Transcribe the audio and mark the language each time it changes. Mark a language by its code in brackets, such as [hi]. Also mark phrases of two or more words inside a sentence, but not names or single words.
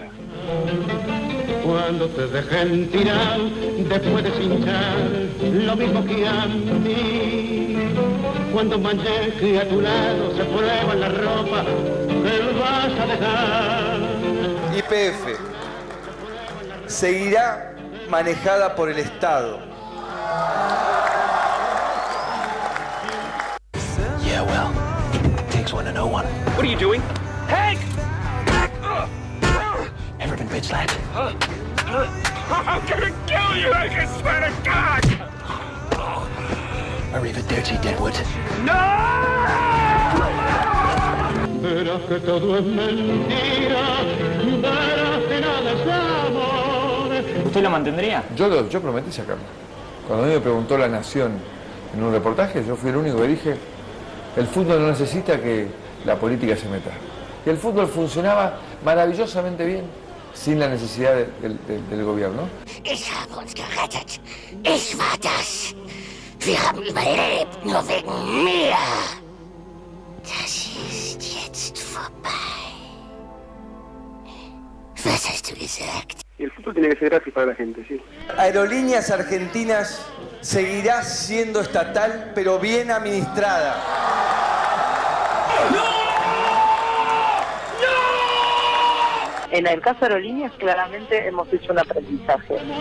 [es] Cuando te dejen tirar, después de cinchar, lo mismo que a mí. Cuando manches que a tu lado se prueba la ropa que vas a dejar. YPF seguirá manejada por el Estado. [en] Yeah, well, it takes one to know one. What are you doing? Hank! Ever been bitch slapped? I'm gonna kill you, I can swear to God! Or even dirty Deadwood? No! [es] Verás que todo es mentira, verás que nada es amor. ¿Usted lo mantendría? Yo prometí sacarlo. Cuando a mí me preguntó La Nación en un reportaje, yo fui el único que dije: el fútbol no necesita que la política se meta. Y el fútbol funcionaba maravillosamente bien sin la necesidad del gobierno. [de] Ich habe uns gerettet. Ich war das. Wir haben überlebt, nur wegen mir. Das ist jetzt vorbei. Was hast du gesagt? [es] Y el fútbol tiene que ser gratis para la gente, sí. Aerolíneas Argentinas seguirá siendo estatal, pero bien administrada. En el caso de aerolíneas, claramente hemos hecho un aprendizaje.